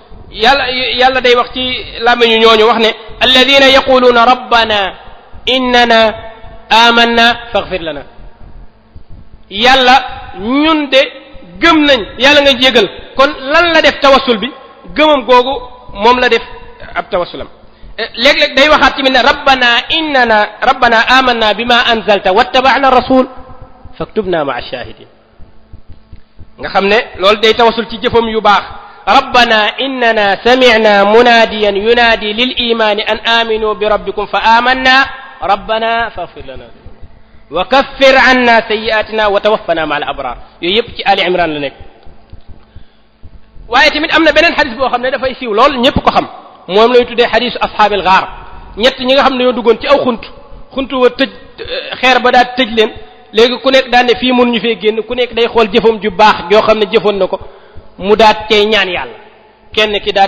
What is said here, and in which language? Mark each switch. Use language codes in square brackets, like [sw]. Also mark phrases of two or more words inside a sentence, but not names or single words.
[wo] yàlla day wax ci làmmiñu ñooñu wax ne [ar] الذين يقولون ربنا إننا آمنا فاغفر لنا [wo] yàlla ñun de gëm nañ yàlla nga jégal kon lan la def tawassul bi gëmam googu moom la def ab tawassulam léeg-léeg day waxaat tamit ne [ar] ربنا آمنا بما أنزلت واتبعنا رسول فاكتبنا مع الشاهدين [wo] nga xam ne loolu day tawassul ci jëfam yu baax [ar] ربنا إننا سمعنا مناديا ينادي للإيمان أن آمنوا بربكم فآمنا ربنا فاغفر لنا وكفر عنا سيئاتنا وتوفنا مع الأبرار [wo] yooyu yëpp ci Ali Imran la nekk waaye tamit am na beneen xadis boo xam ne dafay siiw lool ñëpp ko xam moom lay tuddee xadisu ashaabil gaar ñett ñi nga xam ne ñoo duggoon ci aw xunt wa tëj xeer ba daal tëj leen léegi ku nekk daan ne fii mënuñu fee génn ku nekk day xool jëfam ju baax joo xam ne jëfoon na ko mu daat cay ñaan yàlla kenn ki daan